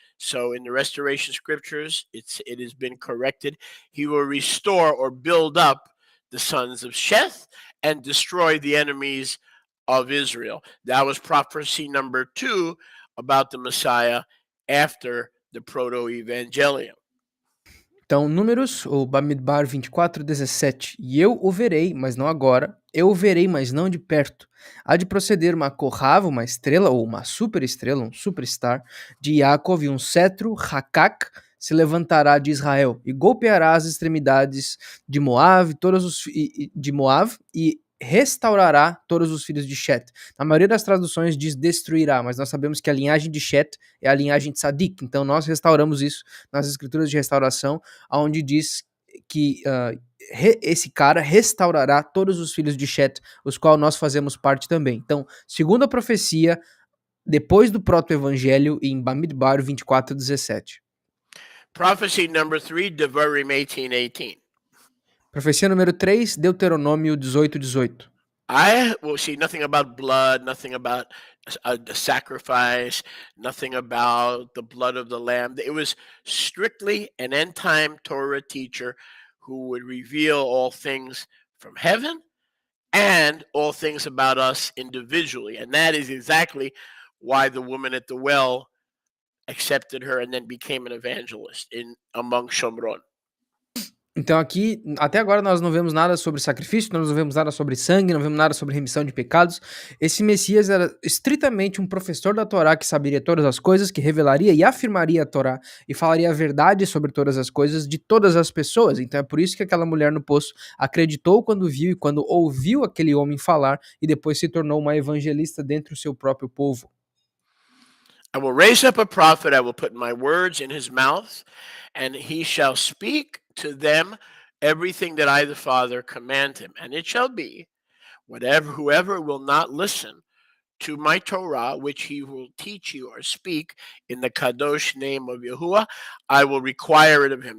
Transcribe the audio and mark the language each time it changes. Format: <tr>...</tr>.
<en>So in the restoration scriptures, it has been corrected. He will restore or build up the sons of Sheth and destroy the enemies of Israel. That was prophecy number 2 about the Messiah after the proto-evangelium.</en> <pt>Então, Números, ou Bamidbar 24:17. E eu o verei, mas não agora. Eu o verei, mas não de perto. Há de proceder uma Kohav, uma estrela, ou uma superestrela, um superstar, de Yaakov, e um cetro, Hakak, se levantará de Israel, e golpeará as extremidades de Moav, de Moav, e restaurará todos os filhos de Shet. Na maioria das traduções diz destruirá, mas nós sabemos que a linhagem de Shet é a linhagem de Sadik, então nós restauramos isso nas escrituras de restauração, onde diz que esse cara restaurará todos os filhos de Shet, os quais nós fazemos parte também. Então, segundo a profecia, depois do proto-evangelho, em Bamidbar 24:17.</pt> <en>Prophecy number 3, Devarim 18:18.</en> <pt>Profecia número 3, Deuteronômio 18:18.</pt> <en>I will see nothing about blood, nothing about a sacrifice, nothing about the blood of the lamb. It was strictly an end time Torah teacher who would reveal all things from heaven and all things about us individually. And that is exactly why the woman at the well accepted her and then became an evangelist among Shomron.</en> <pt>Então aqui, até agora nós não vemos nada sobre sacrifício, nós não vemos nada sobre sangue, não vemos nada sobre remissão de pecados. Esse Messias era estritamente um professor da Torá que saberia todas as coisas, que revelaria e afirmaria a Torá e falaria a verdade sobre todas as coisas de todas as pessoas. Então é por isso que aquela mulher no poço acreditou quando viu e quando ouviu aquele homem falar e depois se tornou uma evangelista dentro do seu próprio povo.</pt> <en>I will raise up a prophet, I will put my words in his mouth, and he shall speak to them everything that I, the Father, command him. And it shall be, whoever will not listen to my Torah, which he will teach you or speak in the Kadosh name of Yahuwah, I will require it of him.</en>